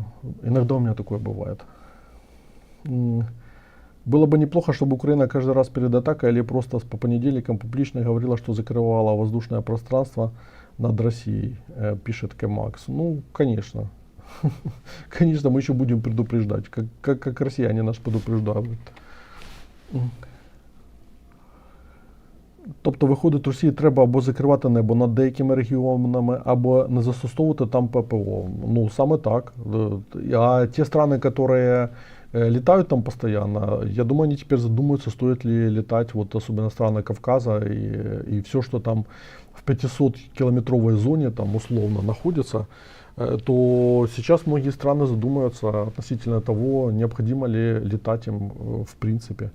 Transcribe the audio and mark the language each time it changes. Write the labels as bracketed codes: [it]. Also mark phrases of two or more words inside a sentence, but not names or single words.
[ru] Иногда у меня такое бывает. Было бы неплохо, чтобы Украина каждый раз перед атакой или просто по понедельникам публично говорила, что закрывала воздушное пространство над Россией, пишет Кемакс. Ну, конечно. Конечно, мы еще будем предупреждать, как россияне нас предупреждают. [uk] Тобто, виходить, Росії треба або закривати небо над деякими регіонами, або не застосовувати там ППО. Ну, саме так. [ru] А те страны, которые летают там постоянно, я думаю, они теперь задумаются, стоит ли летать, вот особенно страны Кавказа и все, что там в 500-километровой зоне там условно находится, то сейчас многие страны задумаются относительно того, необходимо ли летать им в принципе.